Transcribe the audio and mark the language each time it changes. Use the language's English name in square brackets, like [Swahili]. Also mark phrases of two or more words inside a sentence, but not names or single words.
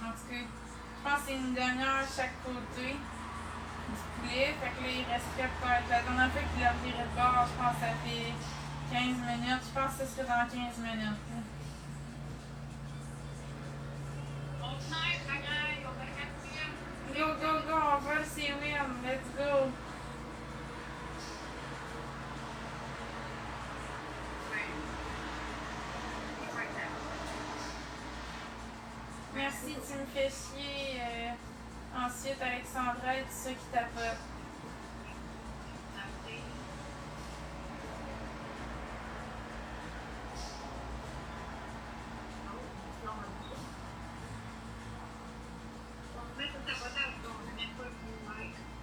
[French] En tout cas, je pense que c'est une demi-heure chaque côté du poulet. Fait que là, il resterait peut-être. La dernière fois qu'il a viré de bord, je pense que ça fait 15 minutes. Je pense que ce serait dans 15 minutes. On snipe, la gueule, on va 4e. [English] Go, go, go, [French] on vole ses wins. [English] Let's go. [French] Merci, tu me fais chier. Ensuite, Alexandra et tout ça qui tapote. On met tout tapotage, donc on ne met pas le like.